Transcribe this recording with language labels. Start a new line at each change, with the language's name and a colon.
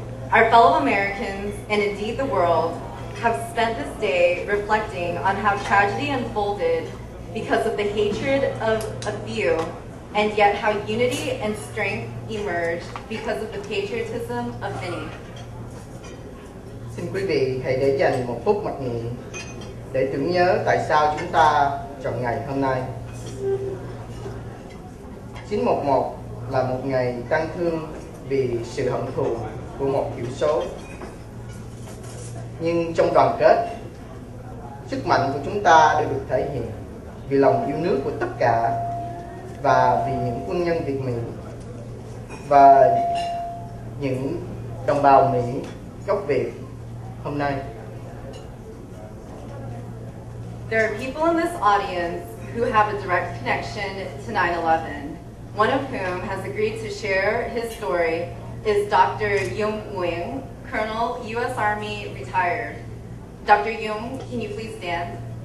English: Our fellow Americans, and indeed the world, have spent this day reflecting on how tragedy unfolded because of the hatred of a few, and yet how unity and strength emerged because of the patriotism of many.
Vietnamese: Xin quý vị hãy để dành một phút mặc niệm để tưởng nhớ tại sao chúng ta chọn ngày hôm nay. 9/11 là một ngày tang thương vì sự hận thù của một thiểu số. Nhưng trong đoàn kết, sức mạnh của chúng ta đều được thể hiện vì lòng yêu nước của tất cả và vì những quân nhân Việt Mỹ và những đồng bào Mỹ gốc Việt hôm nay.
English: There are people in this audience who have a direct connection to 9/11. One of whom has agreed to share his story is Dr. Yung Nguyen, Colonel, U.S. Army, retired. Dr. Yung, can you please stand?